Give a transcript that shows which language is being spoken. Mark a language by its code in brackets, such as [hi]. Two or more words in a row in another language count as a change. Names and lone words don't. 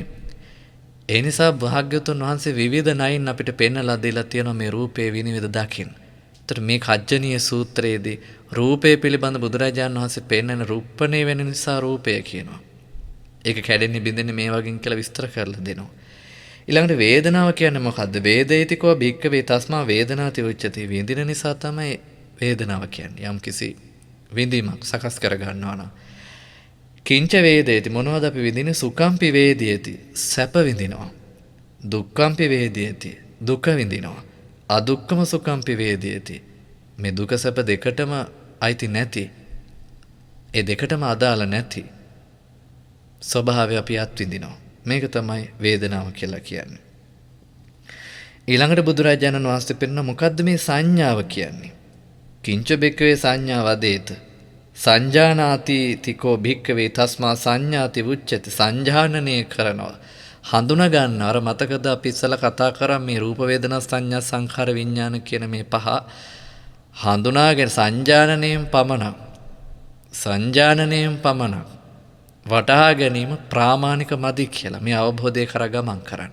[si] ඒ නිසා භාග්‍යවතුන් වහන්සේ විවිධ නයින් අපිට පෙන්වලා දීලා තියෙනවා මේ රූපේ විනිවිද දකින්න. එතකොට මේ කජ්ජනීය සූත්‍රයේදී රූපේ පිළිබඳ බුදුරජාණන් වහන්සේ පෙන්වන රූපණේ වෙන නිසා රූපය කියනවා. ඒක කැඩෙන්නේ බින්දෙන්නේ මේ වගේ කියලා විස්තර කරලා දෙනවා. ඊළඟට වේදනාව කියන්නේ මොකද්ද? [pi] වේදේතිකෝ භික්ඛවේ තස්මා වේදනාති උච්චති. [si] විඳින නිසා තමයි වේදනාව කියන්නේ. යම් කිසි විඳීමක් සකස් කර ගන්නවා නම්. [pi] කිංච වේදේති [si] මොනවද අපි විඳින්නේ? [pi] සුඛම්පි වේදේති [si] සැප විඳිනවා. [pi] දුක්ඛම්පි වේදේති [si] දුක විඳිනවා. [pi] අදුක්ඛම සුඛම්පි වේදේති [si] මේ දුක සැප දෙකටම අයිති නැති, ඒ දෙකටම අදාළ නැති ස්වභාවය අපි අත්විඳිනවා. මේක තමයි වේදනාව කියලා කියන්නේ. ඊළඟට බුදුරජාණන් වහන්සේ පෙන්නන මොකද්ද මේ සංඥාව කියන්නේ? [pi] කිංච බික්කවේ සංඥා වදේත සංජානාති තිකෝ භික්කවේ තස්මා සංඥාති උච්චති. [si] සංජානනය කරනවා, හඳුනා ගන්න. අර මතකද අපි ඉස්සලා කතා කරා මේ රූප වේදනා සංඥා සංඛාර විඥාන කියන මේ පහ හඳුනාගෙන සංජානනයෙන් පමණක් වටහා ගැනීම ප්‍රාමාණික මදි කියලා මේ අවබෝධය කරා ගමන් කරන්න.